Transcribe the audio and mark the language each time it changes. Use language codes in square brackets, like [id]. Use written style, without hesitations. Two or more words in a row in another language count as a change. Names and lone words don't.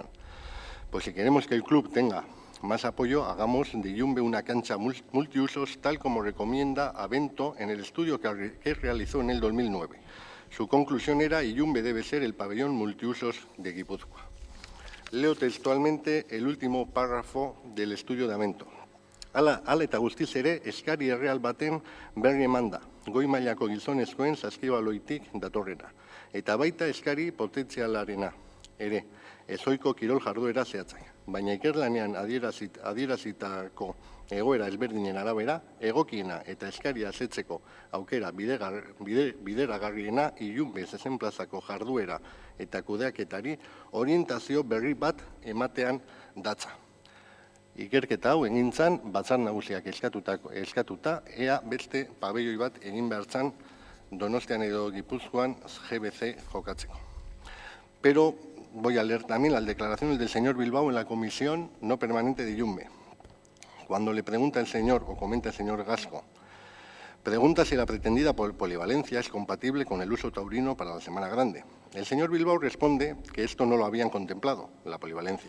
[es] Pues si queremos que el club tenga más apoyo, hagamos de Yumbe una cancha multiusos, tal como recomienda Avento en el estudio que realizó en el 2009. Su conclusión era: Yumbe debe ser el pabellón multiusos de Guipúzcoa. Leo textualmente el último párrafo del estudio de Avento. [eu] Hala eta guztiz ere, eskari erreal baten berri eman da, goi mailako gizonezkoen saskibaloitik datorrena, eta baita eskari potentzialarena ere, ezoiko kirol jarduera zehatzai. Baina ikerlanean adierazitako egoera ezberdinen arabera, egokiena eta eskaria asetzeko aukera bideragarriena Yumbe zezenplazako jarduera eta kudeaketari orientazio berri bat ematean datza. Ikerketa hau egintzan, Batzar Nagusiak eskatuta, ea beste pabelloi bat egin behartzan Donostian edo Gipuzkoan GBC jokatzeko. [es] Pero voy a leer también las declaraciones del señor Bilbao en la comisión no permanente de Yumbe. Cuando le pregunta el señor, o comenta el señor Gasco, pregunta si la pretendida polivalencia es compatible con el uso taurino para la Semana Grande. El señor Bilbao responde que esto no lo habían contemplado, la polivalencia.